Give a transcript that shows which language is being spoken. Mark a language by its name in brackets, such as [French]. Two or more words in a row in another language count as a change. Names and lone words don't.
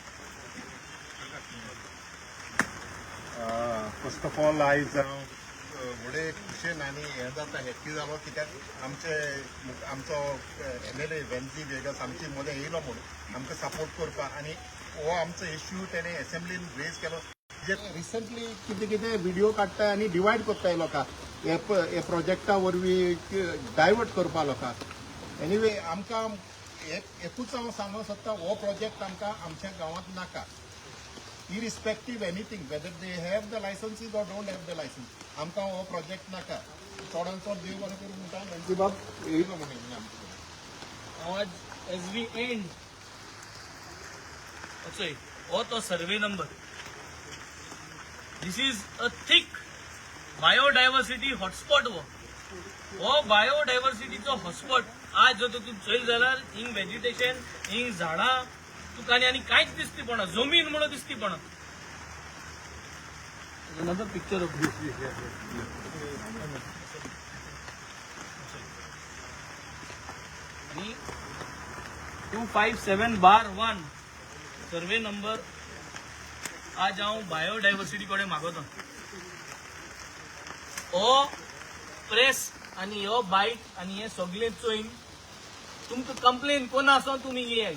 [English] First of all [Konkani] आयज व्हडे खुशेन आनी हें जाता हॅप्पी जालो कित्याक आमचो MLA वेन्सी वेगस आमचे मदें येयलो म्हणून आमकां सपोर्ट करपाक आनी हो आमचो इश्यू तेणें एसेंब्लीन रेज केलो. जे रिसंटली कितें कितें व्हिडिओ काडटाय आनी डिवायड करताय लोकांक हे प्रोजेक्टा वरवीं डायवर्ट करपा लोकांक. एनिवे आमकां एकूच हांव सांगूंक सोदता हो प्रोजेक्ट आमकां आमच्या गांवांत नाका. [English] irrespective anything, whether they have the licenses or don't have the license. [Konkani] आमकां हो प्रोजेक्ट नाका. चोडान चोड देव बरें करूं म्हणटा वेन्सी बाब येयलो म्हणून आमकां. आज [English] as we end [Konkani] असोय हो तो सर्वे नंबर. [English] This is a thick biodiversity hotspot. [Konkani] हो [English] biodiversityचो hotspot [Konkani] आज जो तूं चल जाल्यार हिंग वेजिटेशन, हिंग झाडां तुका आनी कांयच दिसती पडना, जमीन म्हणून दिसती पडना. [English] another picture of this. [Konkani] आणि 257/1 सर्वे नंबर आज हांव बायोडायवर्सिटी कडेन मागता. हो प्रेस आनी हो बायट आनी हे सगळे चोयन तुमकां कंप्लेन कोना आसो तुमी येयाय.